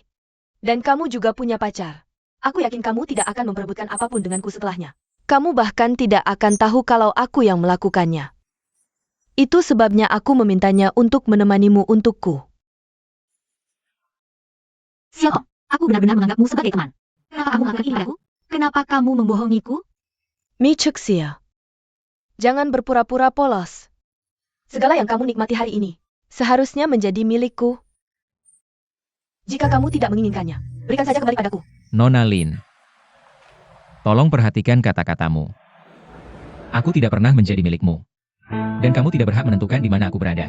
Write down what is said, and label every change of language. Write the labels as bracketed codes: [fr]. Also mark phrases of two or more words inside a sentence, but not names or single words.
[id] Dan kamu juga punya pacar. Aku yakin kamu tidak akan memperebutkan apapun denganku setelahnya. Kamu bahkan tidak akan tahu kalau aku yang melakukannya. Itu sebabnya aku memintanya untuk menemanimu untukku. Xiao Tong, aku benar-benar menganggapmu sebagai teman. Kenapa kamu melakukan ini padaku? Kenapa kamu membohongiku? Mi Chuksia. Jangan berpura-pura polos. Segala yang kamu nikmati hari ini, seharusnya menjadi milikku. Jika kamu tidak menginginkannya, berikan saja kembali padaku. Nona Lin. Tolong perhatikan kata-katamu. Aku tidak pernah menjadi milikmu. Dan kamu tidak berhak menentukan di mana aku berada.